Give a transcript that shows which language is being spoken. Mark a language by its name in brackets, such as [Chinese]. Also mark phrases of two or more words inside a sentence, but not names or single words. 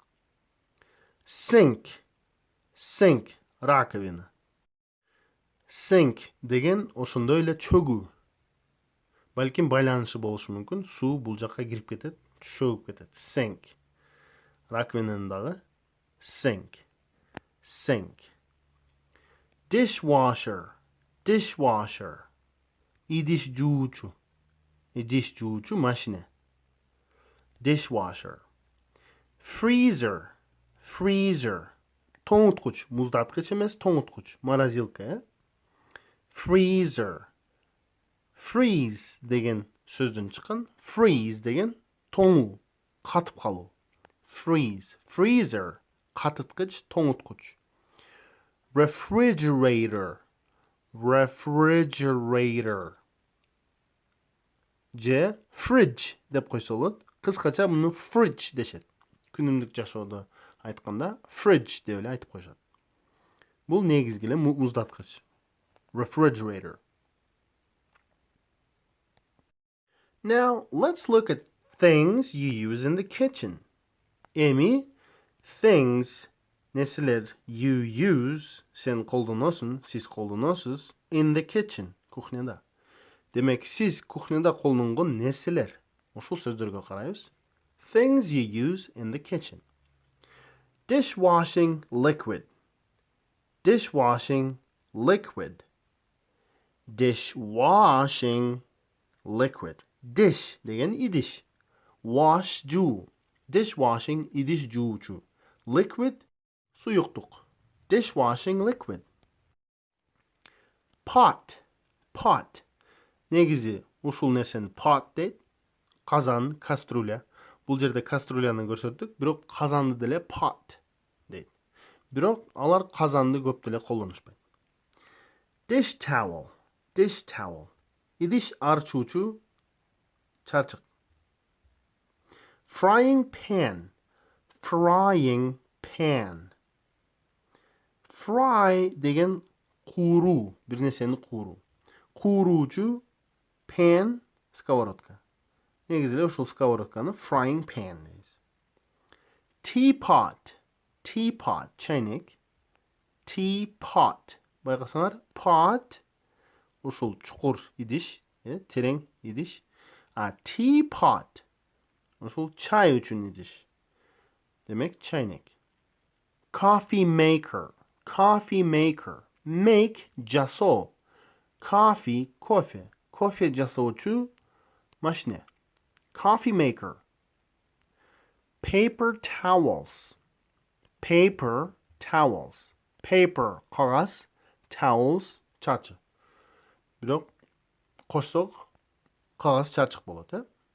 [Kyrgyz] Sink. Раковина. Sink деген ошондой эле чөгүү. Балким байланышы болушу мүмкүн. Суу бул жакка кирип кетет, чөгүп кетет. Sink. Раковинанын дагы sink. Dishwasher. Идиш жуучу машина. [English] Dishwasher. Freezer. [Kyrgyz] Тоңуткуч, муздаткыч эмес, тоңуткуч. Морозилка, Freezer. Freeze деген сөздөн чыккан. Freeze деген тоңуу, катып калуу. Freezer. Катыткыч, тоңуткуч. [English] Refrigerator. [Kyrgyz] Же fridge деп койсо болот. Кыскача муну fridge дешет. Күнүмдүк жашоодо айтканда fridge деп эле айтып коюшат. Бул негизги эле муздаткыч. Refrigerator. [English] Now, let's look at things you use in the kitchen. [Kyrgyz] Эми things, нерселер [English] you use, [Kyrgyz] сен колдоносуң, сиз колдоносуз [English] in the kitchen, [Kyrgyz] кухняда. Демек, сиз кухняда колдонгон нерселер. Ушул сөздөргө карайбыз. [English] Things you use in the kitchen. Dishwashing liquid. [Kyrgyz] Dish деген идиш. Wash жуу. Dishwashing идиш жуучу. Liquid суюктук. [English] Dishwashing liquid. [Kyrgyz] Pot. Негизи ушул нерсени pot дейт. Казан, кастрюля. Бул жерде кастрюляны көрсөттүк, бирок казанды деле pot дейт. Бирок алар казанды көп деле колдонушпайт. [English] Dish towel. [Kyrgyz] Идиш арчуучу чарчык. [English] Frying pan. [Kyrgyz] Fry деген куру, bir нерсени куру. Куруучу pan, сковородка. Негизи эле ушул сковородканы frying pan дейбиз. [English] Teapot, teapot, [Kyrgyz] чайнек. Teapot. Байкасаңар, pot ушул чукур идиш, терең идиш. Teapot ушул чай үчүн идиш. Демек чайнек. [English] Coffee maker, coffee maker. [Kyrgyz] Make жасоо. Coffee кофе. Кофе жасоочу машине. [English] Coffee maker. Paper towels. Paper towels. [Kyrgyz] Paper кагаз, towels чачы. Бирок кошсок кагаз чачык болот,